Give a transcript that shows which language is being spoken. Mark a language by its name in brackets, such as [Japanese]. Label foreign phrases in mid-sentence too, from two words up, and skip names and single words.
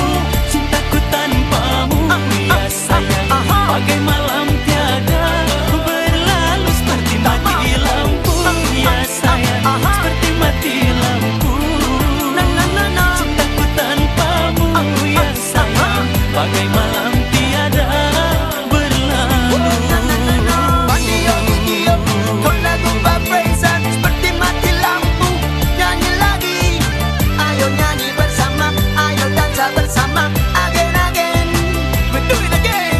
[Indonesian] Cintaku tanpamu ya sayang, bagai malam tiada berlalu. Seperti mati lampu ya sayang, seperti mati lampu. Na na na na. Cintaku tanpamu ya sayang, bagai malam tiada berlalu. Bandio, dio, con lagu vibration seperti mati lampu. Nyanyi lagi, ayo nyanyi bersama, ayo dansa bersama. [English] Again, again, we do it again.